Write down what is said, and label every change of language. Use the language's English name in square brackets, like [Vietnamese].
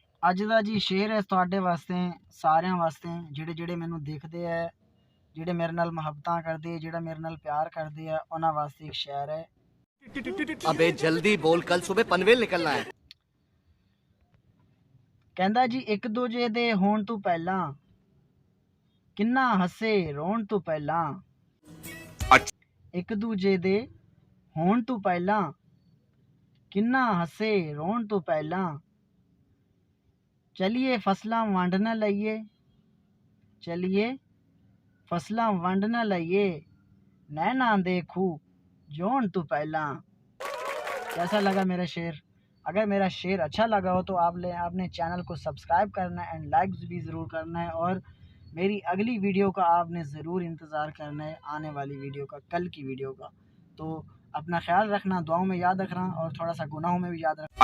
[Punjabi] ਅੱਜ ਦਾ ਜੀ ਸ਼ੇਰ ਹੈ ਤੁਹਾਡੇ ਵਾਸਤੇ, ਸਾਰਿਆਂ ਵਾਸਤੇ, ਜਿਹੜੇ ਮੈਨੂੰ ਦੇਖਦੇ ਹੈ, ਜਿਹੜੇ ਮੇਰੇ ਨਾਲ ਮੁਹੱਬਤਾਂ ਕਰਦੇ, ਜਿਹੜਾ ਮੇਰੇ ਨਾਲ ਪਿਆਰ ਕਰਦੇ ਆ, ਉਹਨਾਂ ਵਾਸਤੇ ਇੱਕ ਸ਼ੇਰ ਹੈ। [Hindi] अबे जल्दी बोल, कल सुबह पनवेल निकलना है। [Punjabi] ਕਹਿੰਦਾ ਜੀ ਇੱਕ ਦੂਜੇ ਦੇ ਹੋਣ ਤੋਂ ਪਹਿਲਾਂ ਕਿੰਨਾ ਹੱਸੇ ਰੋਣ ਤੋਂ ਪਹਿਲਾਂ, ਇੱਕ ਦੂਜੇ ਦੇ ਹੋਣ ਤੋਂ ਪਹਿਲਾਂ ਕਿੰਨਾ ਹੱਸੇ ਰੋਣ ਤੋਂ ਪਹਿਲਾਂ, चलिए फसलां वंड न लईए, चलिए फसलां वंड न लईए, नैना देखू जोन तो पहला। [Hindi] कैसा लगा मेरा शेर? अगर मेरा शेर अच्छा लगा हो तो आपने चैनल को सब्सक्राइब करना है एंड लाइक भी ज़रूर करना है, और मेरी अगली वीडियो का आपने ज़रूर इंतज़ार करना है, आने वाली वीडियो का, कल की वीडियो का। तो अपना ख्याल रखना, दुआओं में याद रखना और थोड़ा सा गुनाहों में भी याद रखना।